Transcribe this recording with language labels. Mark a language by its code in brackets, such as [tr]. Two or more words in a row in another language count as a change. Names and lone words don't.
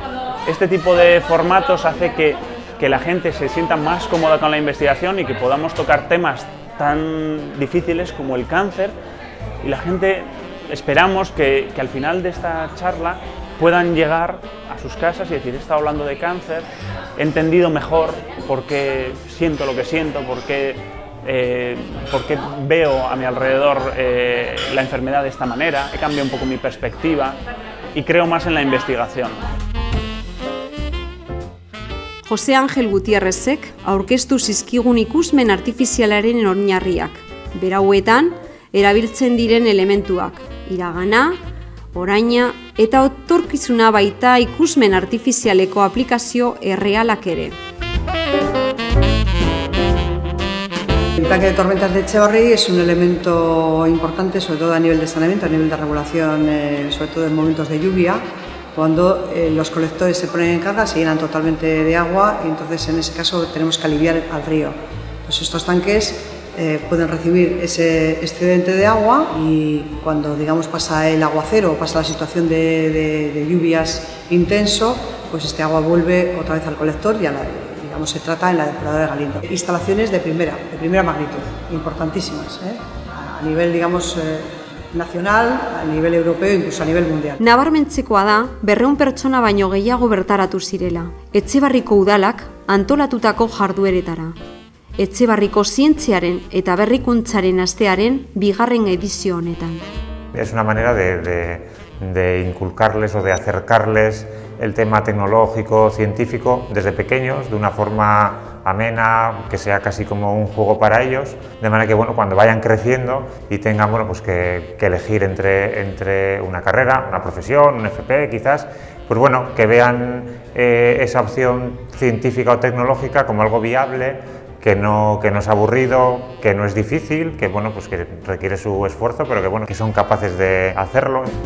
[es] Este tipo de formatos hace que la gente se sienta más cómoda con la investigación y que podamos tocar temas tan difíciles como el cáncer, y la gente, esperamos que al final de esta charla puedan llegar a sus casas y decir: he estado hablando de cáncer, he entendido mejor por qué siento lo que siento, por qué veo a mi alrededor la enfermedad de esta manera, he cambiado un poco mi perspectiva y creo más en la investigación. [eu] Jose Ángel Gutierrezek aurkeztu zizkigun ikusmen artifizialaren oinarriak. Berauetan, erabiltzen diren elementuak, iragana, oraina eta etorkizuna baita ikusmen artifizialeko aplikazio errealak ere. [es] El tanque de tormentas de Etxebarri es un elemento importante, sobre todo a nivel de saneamiento, a nivel de regulación, sobre todo en momentos de lluvia, cuando los colectores se ponen en carga, se llenan totalmente de agua y entonces en ese caso tenemos que aliviar al río. Entonces estos tanques pueden recibir ese excedente de agua y cuando pasa el aguacero o pasa la situación de lluvias intenso, pues este agua vuelve otra vez al colector y se trata en la depuradora de Galindo. Instalaciones de primera magnitud, importantísimas, a nivel nacional, a nivel europeo, incluso a nivel mundial. [eu] Nabarmentzekoa da, 200 pertsona baino gehiago bertaratu zirela, Etxebarriko udalak antolatutako jardueretara. Etxebarriko zientziaren eta berrikuntzaren astearen bigarren edizio honetan. [es] Es una manera de inculcarles o de acercarles el tema tecnológico, científico, desde pequeños, de una forma amena, que sea casi como un juego para ellos, de manera que cuando vayan creciendo y tengan que elegir entre una carrera, una profesión, un FP quizás, que vean esa opción científica o tecnológica como algo viable, que no es aburrido, que no es difícil, que que requiere su esfuerzo, pero que son capaces de hacerlo.